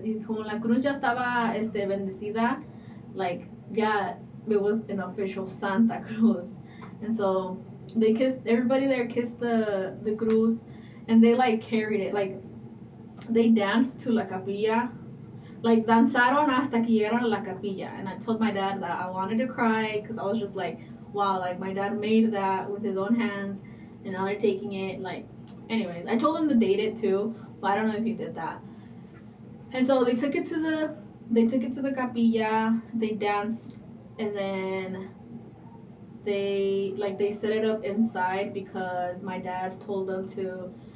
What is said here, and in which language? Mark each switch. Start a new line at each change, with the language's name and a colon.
Spanish: Y como la cruz ya estaba bendecida,
English: like yeah, it was an official Santa Cruz. And so they kissed, everybody there kissed the cruz, and they like carried it, like they danced to la capilla.
Spanish: Like, danzaron hasta que llegaron a la capilla.
English: And I told my dad that I wanted to cry because I was just like, wow, like, my dad made that with his own hands, and now they're taking it. Like, anyways, I told him to date it too, but I don't know if he did that. And so they took it to the capilla, they danced, and then they set it up inside because my dad told them to.